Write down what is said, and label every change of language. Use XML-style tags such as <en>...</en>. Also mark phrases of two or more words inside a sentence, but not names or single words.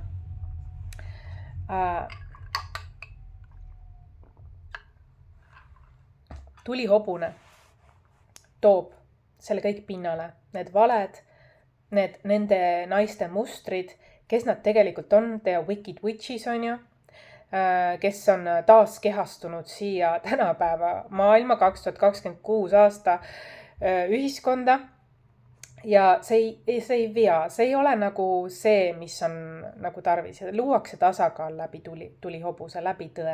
<et>tulihobune toob selle kõik pinnale, need valed, nende naiste mustrid, kes nad tegelikult on,</et> <en>they are wicked witches,</en> <et>on ju, kes on taas kehastunud siia tänapäeva maailma 2026 aasta ühiskonda. Ja see ei vea, see ei ole nagu see, mis on nagu tarvis. Luuakse tasakaal läbi tulihobuse, läbi tõe.</et>